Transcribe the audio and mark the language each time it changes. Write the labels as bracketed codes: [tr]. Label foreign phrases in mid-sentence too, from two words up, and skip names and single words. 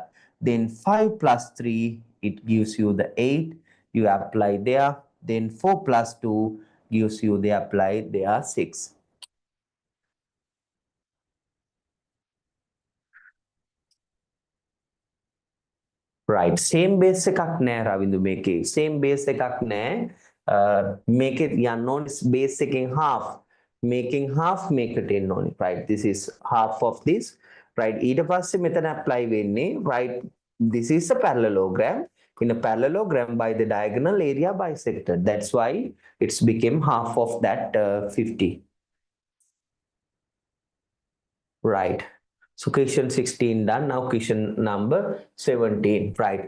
[en] Then 5 plus 3, it gives you the 8. You apply there. Then 4 plus 2 gives you the apply there 6. Right, same base [si] එකක් නෑ රවින්දු මේකේ. [en] Same base [si] එකක් නෑ. මේකේ යන්න ඕනේ base එකෙන් half. [en] Making half [si] මේකට එන්න ඕනේ. [en] Right, this is half of this. Right, [si] ඊට පස්සේ මෙතන apply වෙන්නේ. [en] Right, this is a parallelogram. In a parallelogram, by the diagonal area bisected. That's why it's became half of that 50. Right. So question 16 done. Now question number 17. Right.